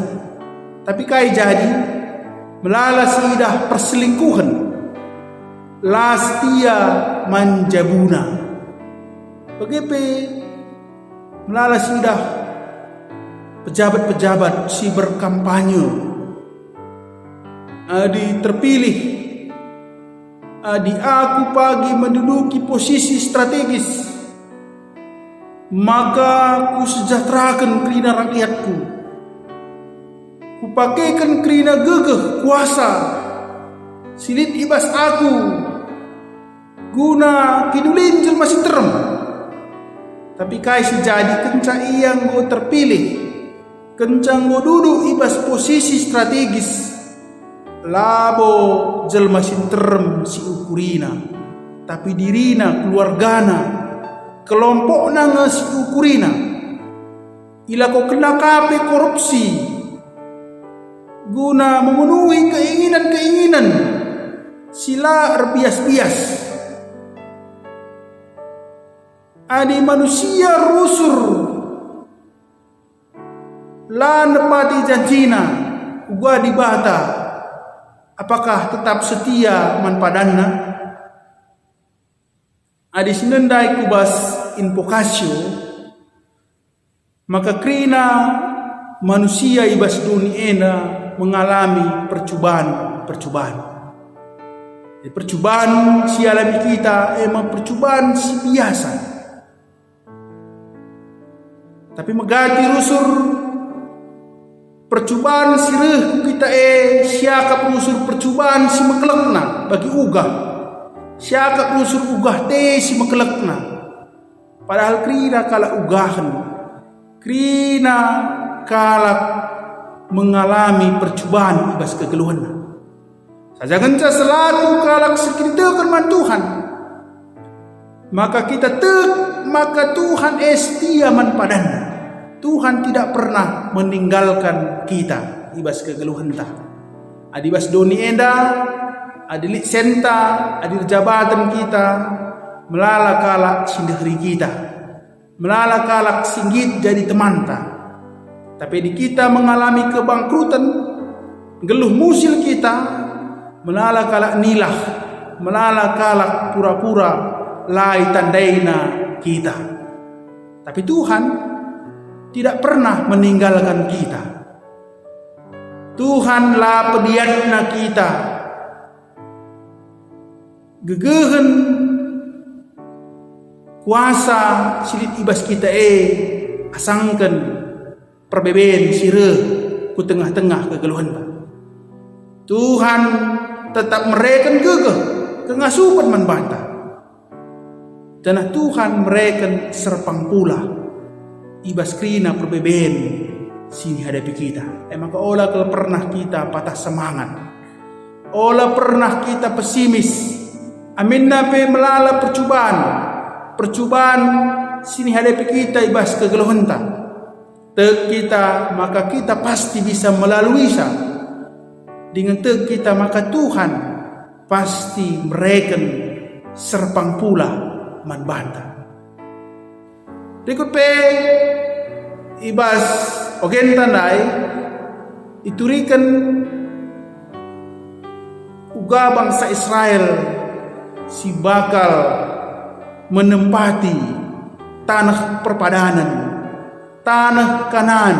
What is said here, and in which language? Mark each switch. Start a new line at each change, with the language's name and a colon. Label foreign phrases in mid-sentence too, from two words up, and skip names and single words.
Batak Karo: Tapi kai jadi melala sidah perselingkuhan la setia manjabuna. Bagepe melala sidah pejabat-pejabat si berkampanye adi terpilih, adi aku pagi
Indonesian: menduduki posisi strategis,
Batak Karo: maka ku sejahterakan kerina rakyatku, ku pakaikan kerina gegeh kuasa, silit ibas aku guna kidulin jelma si terem. Tapi kai si jadi kencang yang go terpilih, kencang go duduk ibas
Indonesian: posisi strategis,
Batak Karo: labo jelma si terem si ukurina, tapi dirina keluargana kelompokna nge si ukurina ila ko kena kape korupsi guna memenuhi keinginan-keinginan sila erbias-bias. Adi manusia rusur la nepati janjina gua dibata,
Indonesian: apakah tetap setia
Batak Karo: man padanna? Adi sinendai kubas invokasio maka krina manusia ibas dunia mengalami percobaan. Percobaan si alami kita emang percobaan si biasa. Tapi megati rusur percobaan si reh kita siakap rusur percobaan si mekelekna bagi ugah. Siakap rusur ugah si mekelekna. Padahal krina kala ugahan, krina kala mengalami percobaan ibas kegeluhan. Saja genca selalu kalak sekiritakan man Tuhan, maka kita maka Tuhan setia man padanna.
Indonesian: Tuhan tidak pernah meninggalkan kita
Batak Karo: ibas kegeluhan tah. Adibas doni enda, adilik senta, adir jabatan kita, melala kalak sindahri kita, melala kalak singgit jadi teman ta. Tapi di kita mengalami kebangkrutan, geluh musil kita, melala kalak nilah, melala kalak pura-pura lai tandaina kita.
Indonesian: Tapi Tuhan tidak pernah meninggalkan kita.
Batak Karo: Tuhanlah pediatna kita. Gegehen kuasa silit ibas kita asangkan perbeben sireh ku tengah-tengah kegeluhan. Tuhan tetap mereken gegeh kengasupan manbanta. Tanah Tuhan mereken serpang pula ibas krina perbeben sini hadapi kita. Maka olah kalau pernah kita patah semangat, olah pernah kita pesimis, amin nape melala percubaan sini hadapi kita ibas kegeluhanta tek kita,
Indonesian: maka kita pasti bisa melalui
Batak Karo: sa dengan tek kita, maka Tuhan pasti mereken serpang pula manbanta. Berikut pe ibas ogen tandai iturikan uga bangsa Israel si bakal menempati tanah perpadanan, tanah Kanaan.